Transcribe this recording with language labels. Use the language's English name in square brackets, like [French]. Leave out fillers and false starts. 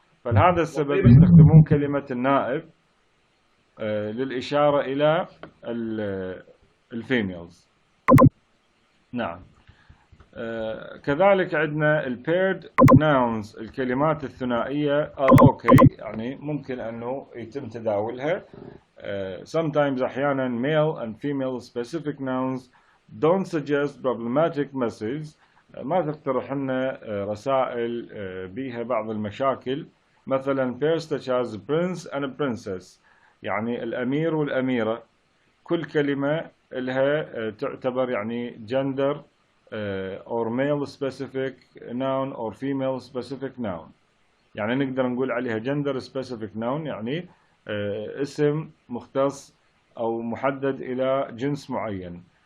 [Arabic] فلهذا السبب يستخدمون كلمة النائب للإشارة إلى الفيميلز. نعم. كذلك عندنا [English] paired nouns، [Arabic] الكلمات الثنائية okay، يعني ممكن أنه يتم تداولها. [English] Sometimes أحيانا male and female specific nouns don't suggest problematic messages، [Arabic] ما تقترح لنا رسائل بيها بعض المشاكل. مثلا [English] pairs such as prince and princess، [Arabic] يعني الأمير والأميرة، كل كلمة لها تعتبر يعني [English] gender or male specific noun [Arabic] or female specific noun، يعني نقدر نقول عليها [English] gender specific noun، [Arabic] يعني اسم مختص أو محدد إلى جنس معين.